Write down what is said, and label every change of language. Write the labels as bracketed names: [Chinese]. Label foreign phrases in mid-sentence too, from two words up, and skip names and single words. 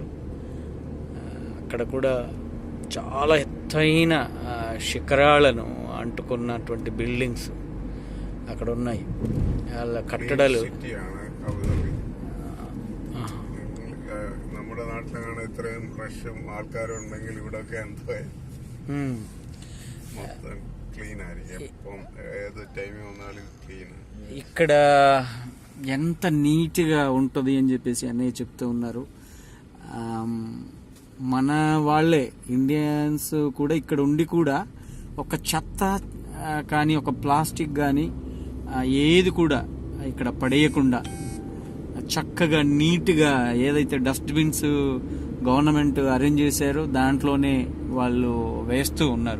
[Telugu] అక్కడ కూడా చాలా ఎత్తైన శిఖరాలను అంటుకున్నటువంటి బిల్డింగ్స్ అక్కడ ఉన్నాయి. వాళ్ళ కట్టడాలు [Malayalam] നമ്മുടെ നാട്ടിലാണ് ഇത്രയും റഷും ആൾക്കാരും ഉണ്ടെങ്കിൽ ഇവിടെയൊക്കെ എന്തോ [Telugu] ఇక్కడ ఎంత నీట్గా ఉంటుంది అని చెప్పేసి అన్నయ్య చెప్తూ ఉన్నారు. మన వాళ్ళే ఇండియన్స్ కూడా ఇక్కడ ఉండి కూడా ఒక చెత్త కానీ ఒక ప్లాస్టిక్ కానీ ఏది కూడా ఇక్కడ పడేయకుండా చక్కగా నీట్గా ఏదైతే [English] dustbins government arrange [Telugu] చేశారో దాంట్లోనే వాళ్ళు వేస్తూ ఉన్నారు.